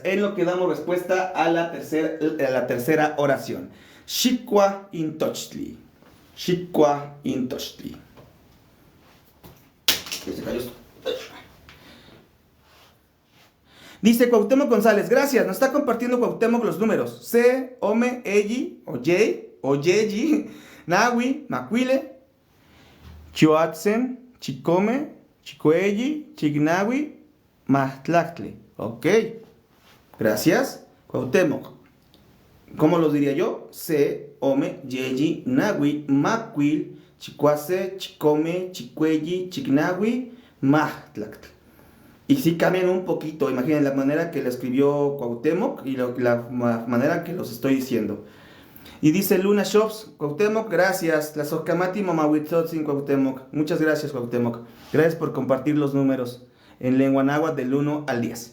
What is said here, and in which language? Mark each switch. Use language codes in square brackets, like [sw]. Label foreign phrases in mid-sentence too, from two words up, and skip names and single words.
[es] En lo que damos respuesta a la tercera oración. [nah] Xicuaintochtli. Xicuaintochtli. [es] Se cayó esto. Dice Cuauhtémoc González, gracias, nos está compartiendo Cuauhtémoc los números. [nah] C, Ome, Eyi, Oyeyi, Nahui, Macuile, Chioatzen, Chicome, Chicoeyi, Chignahui, Mahtlactle. [es] Ok, gracias, Cuauhtémoc. ¿Cómo los diría yo? [nah] Se, Ome, Yeyi, Nahui, Macuil, Chicuase, Chicome, Chicueyi, Chignahui, Mahtlactle. [es] Y sí cambian un poquito, imaginen la manera que lo escribió Cuauhtémoc y la manera que los estoy diciendo. Y dice Luna Shops, Cuauhtémoc, gracias. [nah] La Socamati Mamahuitzotzin, [es] Cuauhtémoc. Muchas gracias, Cuauhtémoc. Gracias por compartir los números en lengua náhuatl del 1 al 10.